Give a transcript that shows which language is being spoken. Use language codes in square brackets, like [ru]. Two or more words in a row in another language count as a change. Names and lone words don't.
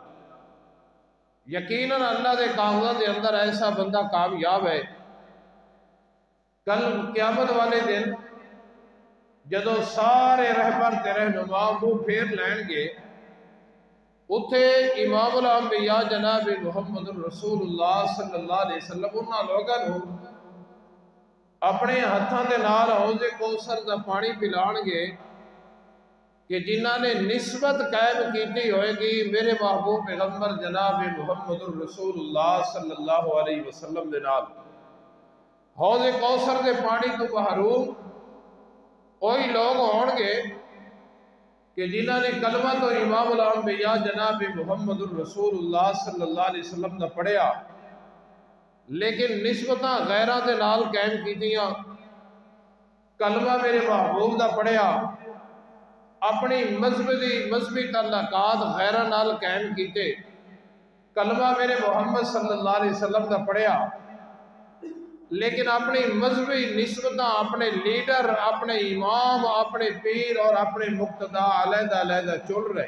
[pa] یقیناً اللہ دے کاموں دے اندر ایسا بندہ کامیاب ہے. کل قیامت والے دن جدو سارے رہبر تے رہنما منہ پھیر لین گے، اتھے امام الانبیاء جناب محمد رسول اللہ [ar] صلی اللہ علیہ وسلم [pa] انہاں لوگاں نوں اپنے ہتھاں دے نال حوض کوثر دا پانی پلان گے کہ جنہاں نے نسبت قائم کیتی ہوئے گی میرے محبوب پیغمبر جناب محمد رسول اللہ [ar] صلی اللہ علیہ وسلم [pa] دے نال. حوض کوثر دے پانی تو محروم وہی لوگ ہون گے کہ جنہاں نے کلمہ تو امام الانبیاء جناب محمد رسول اللہ [ar] صلی اللہ علیہ وسلم [pa] دا پڑھیا لیکن نسبتاں غیرہ دے نال قائم کیتیاں. کلمہ میرے محبوب دا پڑھیا، اپنی مذہبی تعلقات غیرہ نال قائم کیتے. کلمہ میرے محمد [ar] صلی اللہ علیہ وسلم [pa] دا پڑھیا لیکن اپنی مذہبی نسبتاں، اپنے لیڈر، اپنے امام، اپنے پیر اور اپنے مقتدا علیحدہ علیحدہ چل رہے.